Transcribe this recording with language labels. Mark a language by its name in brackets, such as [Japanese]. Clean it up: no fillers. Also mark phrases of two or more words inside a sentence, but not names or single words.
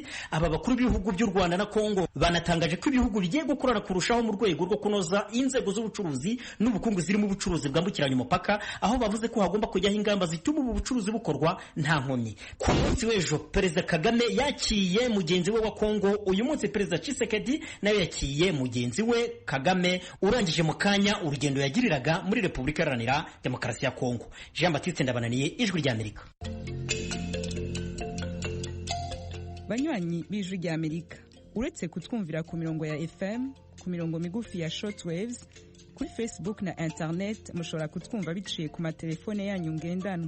[Kinyarwanda] Aba bakuru b'ibihugu by'u Rwanda na Kongo banatangaje ko ibihugu bigiye gukorana kurushaho mu rwego rwo kunoza inzego z'ubucuruzi n'ubukungu zirimo ubucuruzi bwambukiranya umupaka, aho bavuze ko hagomba kujyaho ingamba zituma ubu bucuruzi bukorwa nta nkomyi. Ku munsi w'ejo Perezida Kagame yakiye mugenzi we wa Kongo, uyu munsi Perezida Tshisekedi nawe yakiye mugenzi we Kagame, urangije mu kanya urugendo yagiriraga muri Repubulika Iharanira Demokarasi ya Kongo. Jean Baptiste Ndabananiye, Ijwi ry'Amerika. Banywanyi b'Ijwi ry'Amerika, uretse kutwumvira ku mirongo ya FM, ku mirongo migufi ya shortwaves, kuri Facebook na internet mushobora kutwumva biciye ku matelefone yanyu ngendanwa.